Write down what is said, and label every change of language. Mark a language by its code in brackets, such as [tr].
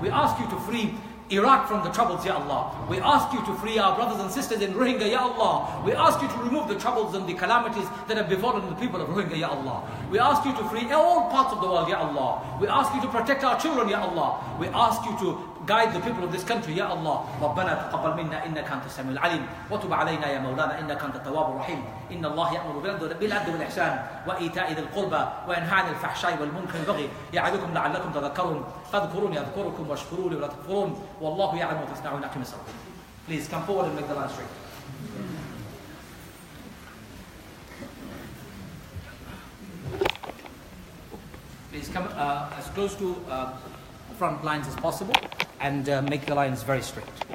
[en] We ask you to free Iraq from the troubles, Ya Allah. We ask you to free our brothers and sisters in Rohingya, Ya Allah. We ask you to remove the troubles and the calamities that have befallen the people of Rohingya, Ya Allah. We ask you to free all parts of the world, Ya Allah. We ask you to protect our children, Ya Allah. We ask you to guide the people of this country, Ya Allah. [ar] ربنا تقبل منا إنك أنت السميع العليم وتب علينا يا مولانا إنك أنت التواب الرحيم إن الله يأمر بالعدل والإحسان وإيتاء ذي القربى وينهى عن الفحشاء والمنكر والبغي يعظكم لعلكم تذكرون فاذكروني أذكركم واشكروا لي ولا تكفرون والله يعلم ما تصنعون. أقم الصلاة. [en] Please come forward and make the line straight. Please come as close to front lines as possible and make the lines very straight.